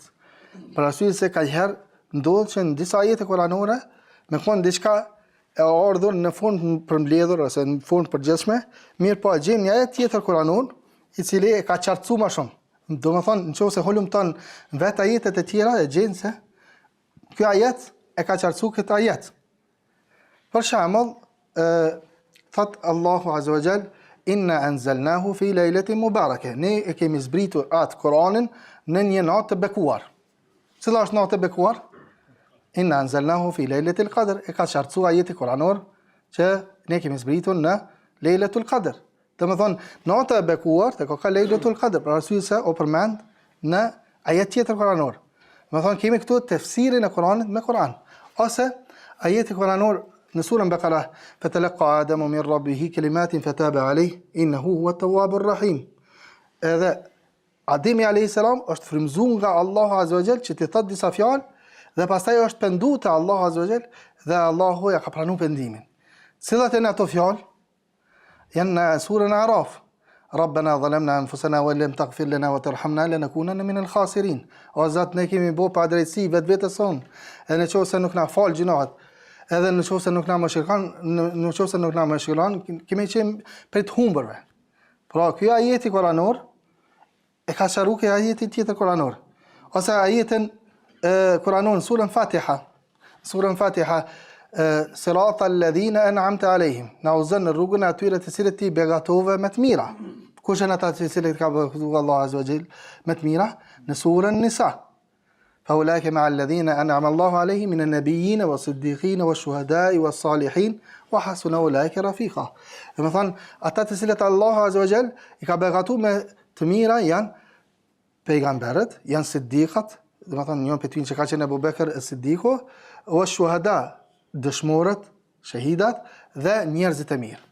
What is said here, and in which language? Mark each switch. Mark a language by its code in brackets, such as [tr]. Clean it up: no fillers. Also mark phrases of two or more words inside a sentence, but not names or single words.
[sq] Për arsye se kanjëherë ndodh që në disa ajete kuranore me kon diçka e ardhur në fund përmbledhur ose në fund përgjithshme, mirë po gjejmë një ajet tjetër kuranor i cili e ka qartësuar më shumë. Domethënë, nëse hulumton vetë ajetet e tjera, e gjen se ky ajet e ka qartësuar këtë ajet. Për shembull, thot Allahu [ar] Azza wa Jall, إنا أنزلناه في ليلة مباركة. [sq] Ne e kemi zbritur atë Kur'anin në një natë të bekuar. Cila është natë e bekuar? [ar] إنا أنزلناه في ليلة القدر. [sq] E ka qartësuar ajeti kuranor që ne kemi zbritur në Lejletul Qadr. Domethënë, nata e bekuar te ka Lejletul Qadr, për arsye se o përmend në ajet tjetër kuranor. Domethënë, kemi këtu tefsirin e Kuranit me Kur'an. Ose ajeti kuranor në surën Bakara, [ar] فتلقى آدم من ربه كلمات فتاب عليه إنه هو التواب الرحيم. [sq] Edhe Ademi [ar] عليه السلام [sq] është frymzuar nga Allahu [ar] Azza wa Jall [sq] që të thotë disa fjalë dhe pastaj është penduar te Allahu [ar] Azza wa Jall [sq] dhe Allahu ja ka pranuar pendimin. Cilat janë ato fjalë? Janë në surën Araf. [ar] ربنا ظلمنا أنفسنا ولم تغفر لنا وترحمنا لنكونن من الخاسرين. [sq] O Zot, ne kemi bërë pa drejtësi vetes son. Edhe nëse nuk na fal gjinohat, edhe nëse nuk na mëshiron, kemi qenë për të humbërve. Pra, ky ajeti kuranor e ka sharuar ke ajeti tjetër kuranor. Ose ajetin kuranor surën Fatiha. Surën Fatiha, [ar] صراط الذين أنعمت عليهم. [sq] Na uzon në rrugën e atyre të cilët ti begatove me të mira. Kush janë ata të cilët ka beqtuar Allahu [ar] Azza wa Jall [sq] me të mira? Në surën Nisa. [ar] فأولئك مع الذين أنعم الله عليهم من النبيين والصديقين والشهداء والصالحين وحسن أولئك رفيقا. [sq] Domethënë, ata të cilët Allahu [ar] Azza wa Jall [sq] I ka begatuar me të mira janë pejgamberët, janë siddiqat, domethënë njëri prej tyre që ka qenë Abu Bekr as-Siddiqu, o shuhada, dëshmorët, shahidat dhe njerëzit e mirë.